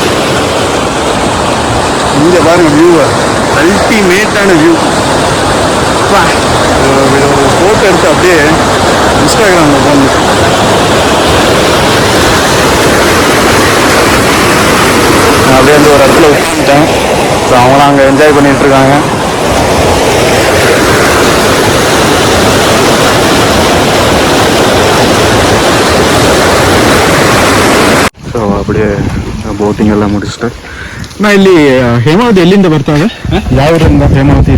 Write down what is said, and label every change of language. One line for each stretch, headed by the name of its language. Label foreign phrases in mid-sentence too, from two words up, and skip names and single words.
Tamil: இங்கே பாருங்கள் வியூவை, அல்டிமேட்டான வியூ. ஒரு ஃபோட்டோ எடுத்து அப்படியே இன்ஸ்டாகிராமில் போகணும். அப்படியே வந்து ஒரு இடத்துல உட்காந்துட்டேன். ஸோ அவங்களாம் அங்கே என்ஜாய் பண்ணிகிட்ருக்காங்க.
Kannada: ಸೊ அப்படியே ಬೋಟಿಂಗ್ ಎಲ್ಲ ಮುಗಿಸ್ತೆ. ನಾ ಇಲ್ಲಿ ಹೇಮಾವತಿ ಎಲ್ಲಿಂದ ಬರ್ತಾವೆ? ಯಾವ ಊರಿಂದ ಹೇಮಾವತಿ?